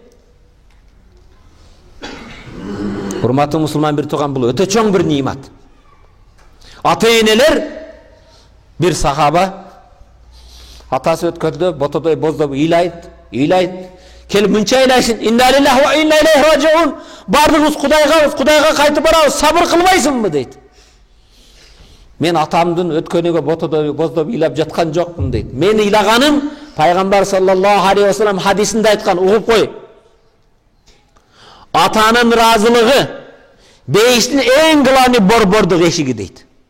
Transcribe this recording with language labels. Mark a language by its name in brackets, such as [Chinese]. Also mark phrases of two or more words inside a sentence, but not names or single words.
[Kyrgyz] Урматтуу мусулман бир тууган, бул өтө чоң бир нимат. Ата энелер, бир сахаба атасы өткөндө ботодой боздоп ыйлайт, келип мынча ыйлайсың, [Arabic] "إنا لله وإنا إليه راجعون", [Kyrgyz] бардыгыбыз Кудайга кайтып барабыз, сабыр кылбайсыңбы дейт. Мен атамдын өткөнүгө ботодой боздоп ыйлап жаткан жокмун дейт. Мен ыйлаганым Пайгамбар [Arabic] صلى الله عليه وسلم [Kyrgyz] хадисинде айткан, угуп кой. Атанын разылыгы бейиштин эң главный борбордук эшиги дейт.